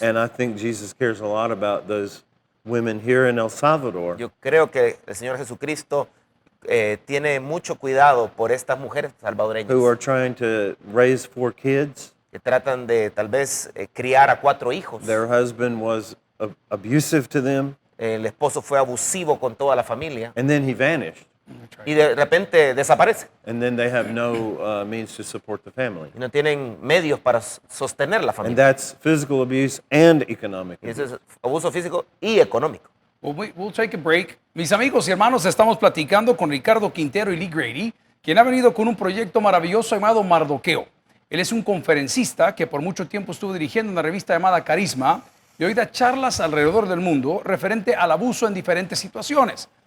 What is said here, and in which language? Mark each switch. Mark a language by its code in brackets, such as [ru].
[en] And I think Jesus cares a lot about those women here in El Salvador [es] Yo creo que el Señor Jesucristo tiene mucho cuidado por estas mujeres salvadoreñas [en] who are trying to raise 4 kids. [es] que tratan de tal vez criar a 4 hijos. [en] Their husband was abusive to them, [es] El esposo fue abusivo con toda la familia [en] and then he vanished. [es] y de repente desaparece [en] And then they have no means to support the family. [es] y no tienen medios para sostener la [en] And [es] familia. [en] that's physical abuse and economic [es] Y [en] abuse. [es] eso es abuso físico y económico. [en] Well, we'll take a break. [es] Mis amigos y hermanos, estamos platicando con Ricardo Quintero y Lee Grady, quien ha venido con un proyecto maravilloso llamado Mardoqueo. Él es un conferencista que por mucho tiempo estuvo dirigiendo una revista llamada Carisma y hoy da charlas alrededor del mundo referente al abuso en diferentes situaciones.